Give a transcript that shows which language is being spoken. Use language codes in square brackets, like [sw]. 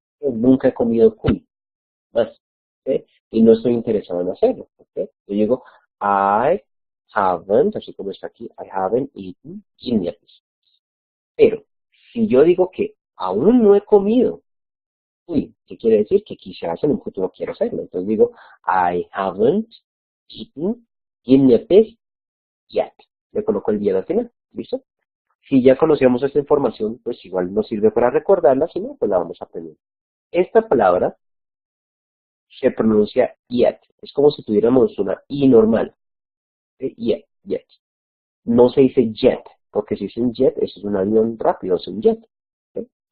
[es] Yo nunca he comido cuy. Más. ¿Ok? Y no estoy interesado en hacerlo. ¿Ok? Yo digo, I haven't, así como está aquí, [en] I haven't eaten guinea pigs. [es] Pero, si yo digo que aún no he comido, uy, ¿qué quiere decir? Que quizás en un futuro quiero hacerlo. Entonces digo, [en] I haven't eaten guinea pig yet. [es] Le coloco el yet al final. ¿Listo? Si ya conocíamos esta información, pues igual nos sirve para recordarla, si no, pues la vamos a aprender. Esta palabra se pronuncia yet. Es como si tuviéramos una I normal. Yet, yet. No se dice jet, porque si dicen jet, eso es un avión rápido, es un jet. ¿Sí?